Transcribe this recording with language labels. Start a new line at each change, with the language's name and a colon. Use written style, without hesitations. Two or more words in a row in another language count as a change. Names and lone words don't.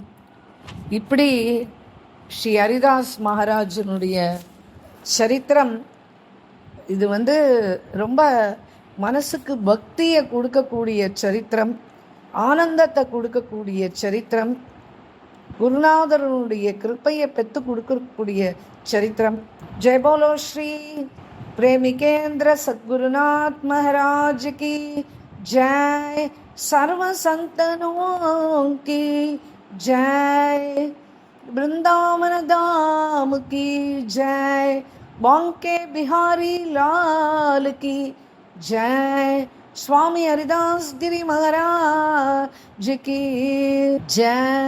Tamil: இப்படி ஸ்ரீ ஹரிதாஸ் மகாராஜனுடைய சரித்திரம் இது ரொம்ப மனசுக்கு பக்தியை கொடுக்கக்கூடிய சரித்திரம், ஆனந்தத்தை கொடுக்கக்கூடிய சரித்திரம், குருநாதருடைய கிருப்பையை பெற்று கொடுக்கக்கூடிய சரித்திரம்.
Hindi: जय बोलो श्री प्रेमिकेंद्र सद्गुरुनाथ महाराज की जय, सर्व संतनों की जय, वृंदावन धाम की जय, बांके बिहारी लाल की जय, स्वामी हरिदास गिरी महाराज की जय.